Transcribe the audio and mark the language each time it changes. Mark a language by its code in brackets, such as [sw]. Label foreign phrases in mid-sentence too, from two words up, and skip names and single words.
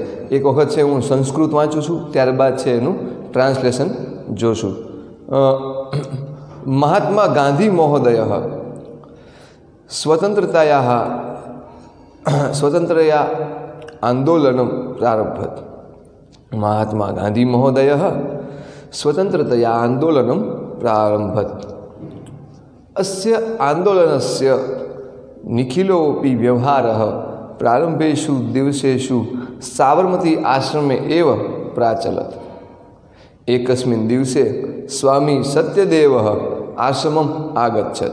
[gu] એક વખત છે હું સંસ્કૃત વાંચું છું, ત્યારબાદ છે એનું ટ્રાન્સલેશન જોશું. [sa] મહાત્મા ગાંધી મહોદય સ્વતંત્રયા આંદોલનમ પ્રારભત. મહાત્મા ગાંધી મહોદય स्वतंत्रतया आंदोलनं प्रारंभत. अस्य आंदोलनस्य निखिलोऽपि व्यवहारः प्रारंभेषु दिवसेषु साबरमती आश्रमे एव प्राचलत्. एकस्मिन् दिवसे स्वामी सत्यदेवः आश्रमम् आगच्छत्.